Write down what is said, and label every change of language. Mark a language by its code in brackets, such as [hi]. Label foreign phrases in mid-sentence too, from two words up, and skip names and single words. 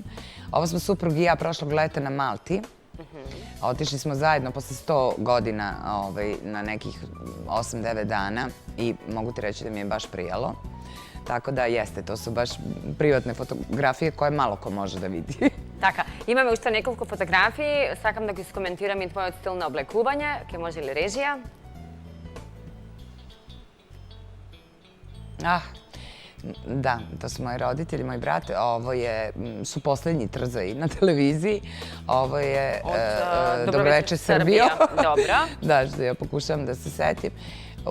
[sr] Ovo smo suprug i ja prošlog leta na Malti. Otišli smo zajedno posle 100 godina na nekih 8-9 dana i mogu ti reći da mi je baš prijalo. Tako da jeste, to su baš privatne fotografije koje malo ko može da vidi. [mk] Така, имаме уште неколку фотографии, сакам да ги скоментирам и твојот стил на облекување, ке може ли режија? [sr] Da, to su moji roditelji, moj brat. Ovo su poslednji trzaji na televiziji. Ovo je Dobro večer Srbijo. Dobro. Da, što ja pokušavam da se setim.